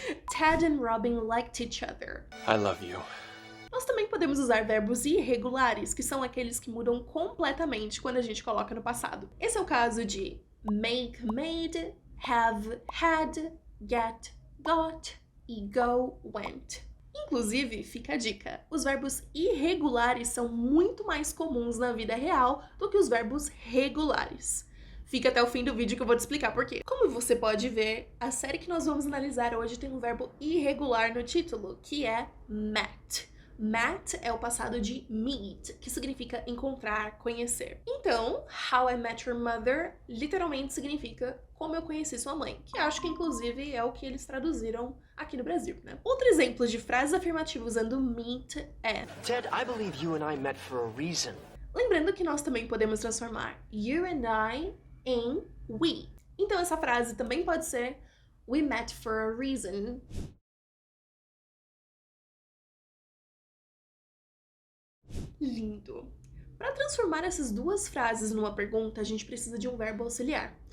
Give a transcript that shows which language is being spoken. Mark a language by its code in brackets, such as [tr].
[en] Ted and Robin liked each other. I love you. [pt] Nós também podemos usar verbos irregulares, que são aqueles que mudam completamente quando a gente coloca no passado. Esse é o caso de make, made, have, had, get, got e go, went. Inclusive, fica a dica, os verbos irregulares são muito mais comuns na vida real do que os verbos regulares. Fica até o fim do vídeo que eu vou te explicar por quê. Como você pode ver, a série que nós vamos analisar hoje tem um verbo irregular no título, que é met. Met é o passado de meet, que significa encontrar, conhecer. Então, How I Met Your Mother literalmente significa como eu conheci sua mãe, que acho que inclusive é o que eles traduziram aqui no Brasil, né? Outro exemplo de frases afirmativas usando meet é [en] Ted, I believe you and I met for a reason. [pt] Lembrando que nós também podemos transformar you and I em we. Então essa frase também pode ser [en] we met for a reason. [pt] Lindo! Para transformar essas duas frases numa pergunta, a gente precisa de um verbo auxiliar.